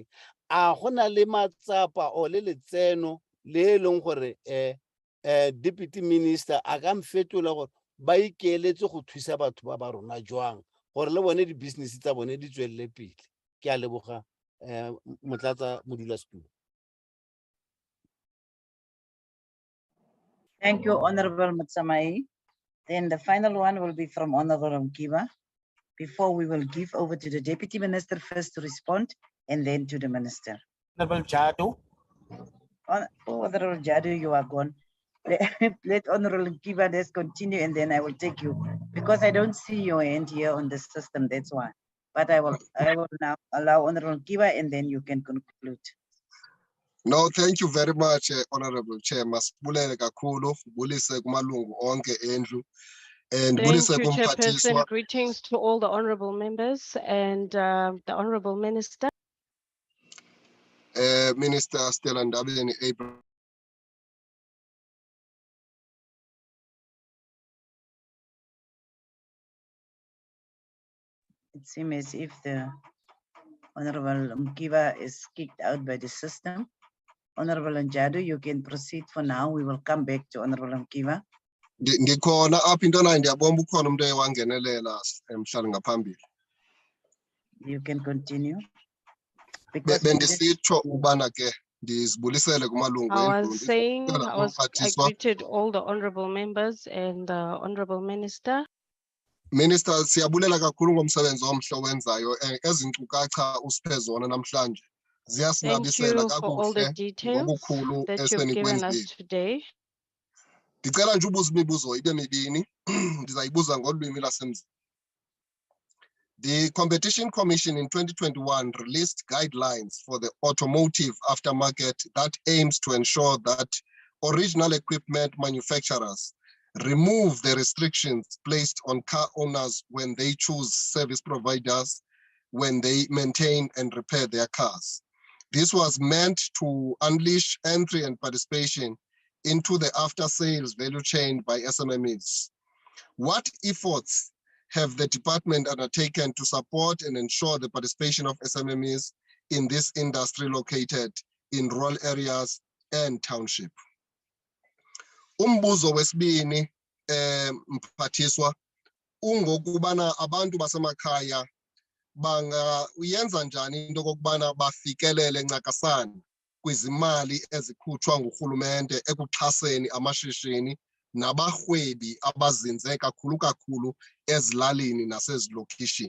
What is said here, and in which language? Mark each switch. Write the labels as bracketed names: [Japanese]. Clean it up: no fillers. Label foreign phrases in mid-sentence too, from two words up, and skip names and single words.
[Tswana] A gona le matsapa o le letseno le leng gore Deputy Minister a ka mfetola gore ba ikeletse go thusa batho ba ba rona jwang gore le bone di business tsa bone di tswelele pele. Ke a leboga motlatsa modulasetulo. [English] Thank you, Honorable Mutsamai. Then the final one will be from Honorable Mkiva, before we will give over to the Deputy Minister first to respond and then to the Minister. Honorable Jadu. Honorable Jadu, you are gone. Let Honorable Mkiva just continue and then I will take you because I don't see your hand here on the system, that's why. But I will now allow Honorable Mkiva and then you can conclude. No, thank you very much, Honorable Chair. [Xhosa] Masibulele kakhulu, bulise kumalungu onke endlu. [English] And Thank you, Chairperson. Greetings to all the honorable members and the Honorable Minister. Minister Stella Ndabeni Abraham. It seems as if the Honorable Mkiva is kicked out by the system. Honorable Njadu, you can proceed for now. We will come back to Honorable Mkiva. [Xhosa] Ndikhona apha into nayo ndiyabona ukhona umuntu ewangenelela emhlali ngaphambili. [English] You can continue. [Xhosa] Bendisitsho ubana ke ndizibulisele kumalungu [English] I was saying I greeted all the honorable members and the Honorable Minister. Minister, [Xhosa] siyabulela kakhulu ngomsebenzi omhle owenzayo. Ezi nkcukacha usiphe zona namhlanje ziyasinabisela kakuhle ngobukhulu esenikwenzileyo. Ndicela nje ubuza imibuzo ibe mibini, ndizayibuza ngolwimi lasemzini. [English] The Competition Commission in 2021 released guidelines for the automotive aftermarket that aims to ensure that original equipment manufacturers remove the restrictions placed on car owners when they choose service providers, when they maintain and repair their cars. This was meant to unleash entry and participation into the after-sales value chain by SMMEs. What efforts have the department undertaken to support and ensure the participation of SMMEs in this industry located in rural areas and township? [Xhosa] Umbuzo wesibini mphathiswa ungokubana abantu basemakhaya uyenza njani into kokubana bafikelele ncakasana kwizimali ezikhutshwa ngurhulumente ekuxhaseni amashishini nabarhwebi abazinze kakhulu ezilalini nasezilokishini.